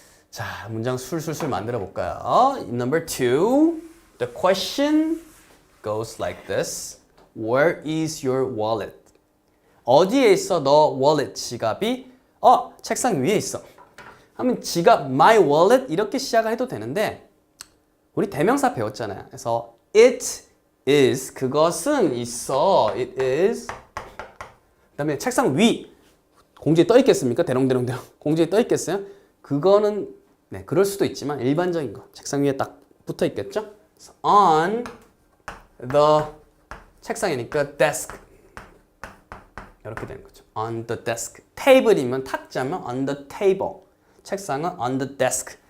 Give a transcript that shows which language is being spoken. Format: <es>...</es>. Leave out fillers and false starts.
<ko>자, 문장 술술술 만들어 볼까요?</ko> <en>Number 2. The question goes like this. Where is your wallet?</en> <ko>어디에 있어 너 wallet 지갑이? 책상 위에 있어. 하면 지갑</ko> <en>my wallet</en> <ko>이렇게 시작을 해도 되는데 우리 대명사 배웠잖아요. 그래서 it</ko> <en>is</en> <ko>그것은 있어.</ko> <en>It is.</en> <ko>그다음에 책상 위 공지에 떠 있겠습니까? 대롱대롱대롱 공지에 떠 있겠어요? 그거는 네 그럴 수도 있지만 일반적인 거 책상 위에 딱 붙어 있겠죠?</ko> <en>On the</en> <ko>책상이니까 desk 이렇게 되는 거죠.</ko> <en>On the desk.</en> <ko>테이블이면 탁자면</ko> <en>on the table.</en> <ko>책상은</ko> <en>on the desk.</en>